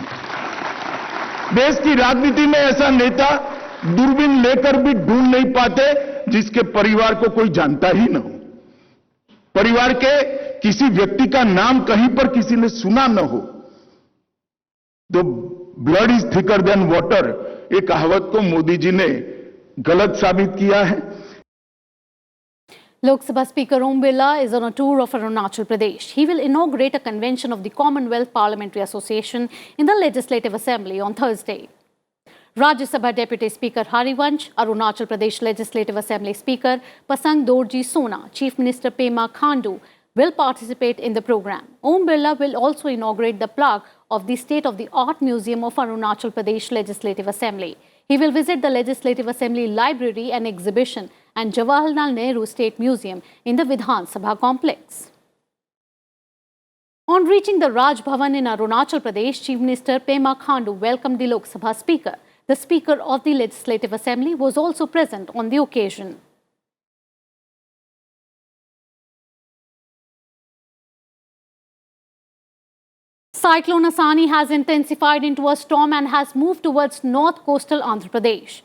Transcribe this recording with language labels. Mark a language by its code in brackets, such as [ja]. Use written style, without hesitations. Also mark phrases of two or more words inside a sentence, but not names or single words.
[hi] देश की राजनीति में ऐसा नेता दूरबीन लेकर भी ढूंढ नहीं पाते जिसके परिवार को कोई जानता ही न हो, परिवार के किसी व्यक्ति का नाम कहीं पर किसी ने सुना न हो। तो [en] blood is thicker than water, [hi] ये कहावत को मोदी जी ने गलत साबित किया है। [en] Lok Sabha Speaker Om Birla is on a tour of Arunachal Pradesh. He will inaugurate a convention of the Commonwealth Parliamentary Association in the Legislative Assembly on Thursday. Rajya Sabha Deputy Speaker Harivansh, Arunachal Pradesh Legislative Assembly Speaker Pasang Dorji Sona, Chief Minister Pema Khandu will participate in the program. Om Birla will also inaugurate the plaque of the State-of-the-Art Museum of Arunachal Pradesh Legislative Assembly. He will visit the Legislative Assembly Library and Exhibition and Jawaharlal Nehru State Museum in the Vidhan Sabha complex. On reaching the Raj Bhavan in Arunachal Pradesh, Chief Minister Pema Khandu welcomed the Lok Sabha Speaker. The Speaker of the Legislative Assembly was also present on the occasion. Cyclone Assani has intensified into a storm and has moved towards north coastal Andhra Pradesh.